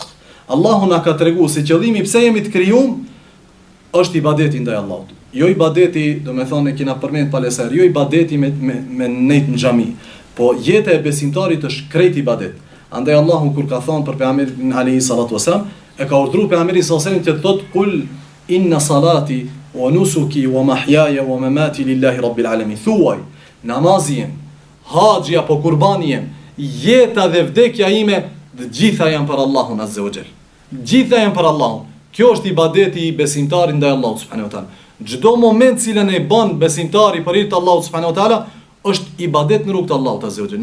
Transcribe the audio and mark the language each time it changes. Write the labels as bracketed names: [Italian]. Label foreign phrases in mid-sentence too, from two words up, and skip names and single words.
[Albanian] Allahu na ka treguar se qëllimi pse jemi të krijuar është ibadeti ndaj Allahut. Jo ibadeti, do me thonë, kina përmend paleser, jo ibadeti me nejt në xhami, po jeta e besimtarit është krejt ibadet. Andaj Allahu kur ka thonë për pejgamberin [Arabic] عليه الصلاة والسلام, [Albanian] e ka urdhëruar pejgamberin [Arabic] صلى الله عليه وسلم [Albanian] që të thotë [Arabic] قل إن صلاتي ونسكي ومحياي ومماتي لله رب العالمين. [Albanian] Thuaj, namazi jem, haxhi apo kurbani jem, jeta dhe vdekja ime, të gjitha janë për Allahun [Arabic] عز وجل. [Albanian] Gjitha janë për Allahun. Kjo është ibadeti i besimtarit ndaj Allahut [Arabic] سبحانه وتعالى. [Albanian] Çdo moment cilën e bën besimtari për hir të Allahut [Arabic] سبحانه وتعالى [Albanian] është ibadet në rrugt të Allahut [Arabic] عز وجل.